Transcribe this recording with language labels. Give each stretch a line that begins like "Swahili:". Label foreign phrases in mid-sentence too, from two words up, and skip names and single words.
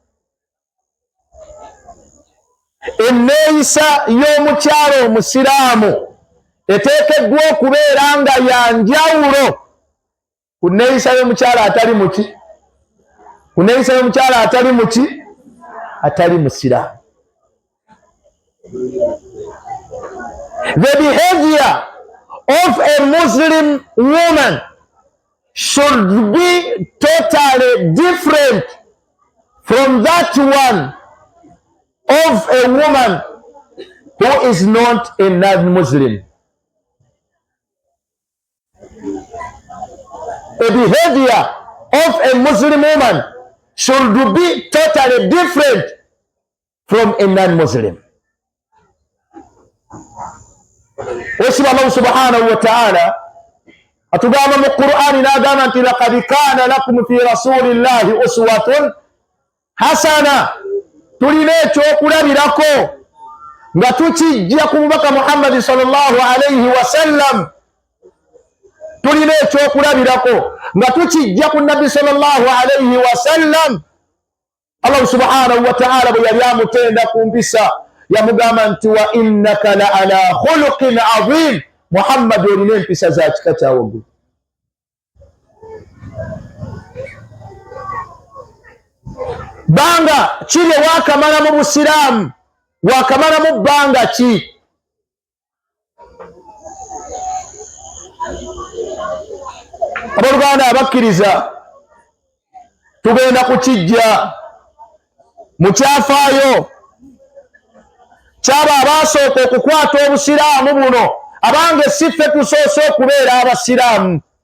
Ganda: Enneeyisa y'omukyalo omusiraamu eteekeddwa okubeera nga ya njawulo ku nneeyisa y'omukyala atali muki? Ku nneeyisa y'omukyala atali muki? Atali musiraamu.
English: The behavior of a Muslim woman should be totally different from that one of a woman who is not a non-Muslim. The behavior of a Muslim woman should be totally different from a non-Muslim.
Ganda: Wesiba
Arabic: الله سبحانه وتعالى
Ganda: atugamba mu Qur'ani n'agamba nti
Arabic: لقد كان لكم في رسول الله أسوة حسنة.
Ganda: Tulina ekyokulabirako nga tukijja ku mubaka Muhammad
Arabic: صلى الله عليه وسلم.
Ganda: Tulina ekyokulabirako nga tukijja ku nabbi
Arabic: صلى الله عليه وسلم. الله سبحانه وتعالى
Ganda: bwe yali amutenda ku mpisa yamugamba nti
Arabic: وإنك لعلى خلق عظيم.
Ganda: Muhammad olina empisa za kika kya waggulu. Banga kiri wakamala mu busiraamu, wakamala mu bbanga ki? Abooluganda abakkiriza tugenda kukijja mu kyafaayo kyaba abasooka okukwata obusiraamu buno, abange si ffe tusoose okubeera abasiraamu.